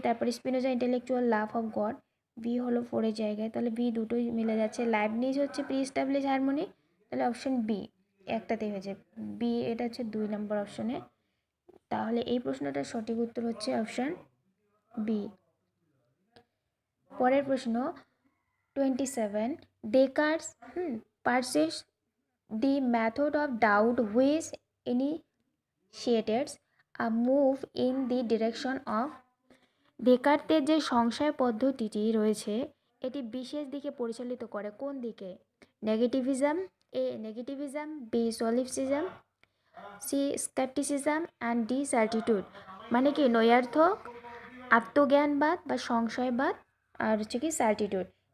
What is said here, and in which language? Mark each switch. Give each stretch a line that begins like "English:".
Bangla: তারপরে Spinoza intellectual love of god, B হলো 4-এর জায়গায়, তাহলে বি দুটোই মিলে যাচ্ছে। লাইবনিজ হচ্ছে প্রি এস্টাবলিশ হারমোনি, তাহলে অপশন বি একটাতেই হয়েছে, বি এটা হচ্ছে 2 নম্বর অপশনে। তাহলে এই প্রশ্নটার সঠিক উত্তর হচ্ছে অপশন বি। পরের প্রশ্ন
English: 27 Descartes pursues the method of doubt which initiates a move in the direction of।
Bangla: ডেকার্তের যে সংশয় পদ্ধতিটি রয়েছে এটি বিশেষ দিকে পরিচালিত করে, কোন দিকে?
English: Negativism, A negativism, B solipsism, C scepticism and D certitude.
Bangla: মানে কি নৈয়ার্থক, আত্মজ্ঞানবাদ বা সংশয়বাদ, আর হচ্ছে কি সার্টিটিউড।